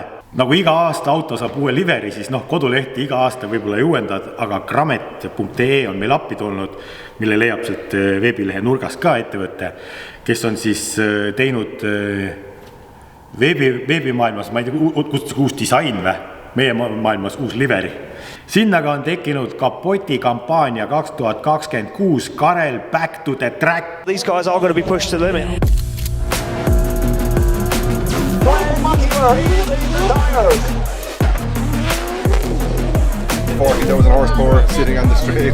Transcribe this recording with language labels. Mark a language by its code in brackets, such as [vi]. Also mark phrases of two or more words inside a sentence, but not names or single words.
[et] Nagu iga aasta auto saab uue liveri, siis kodulehti iga aasta võib-olla ei uuendad, aga Gramet.ee on meil appi tulnud, mille leiab sealt veebilehe nurgas ka ettevõtte, kes on siis teinud veebimaailmas, ma ei tea, uus disain või? Meie maailmas uus liveri. Sinnaga on tekkinud Kapoti kampaania 2026 Karel Back to the Track. [en] These guys are going to be pushed to the limit. 40,000 horsepower sitting on the straight.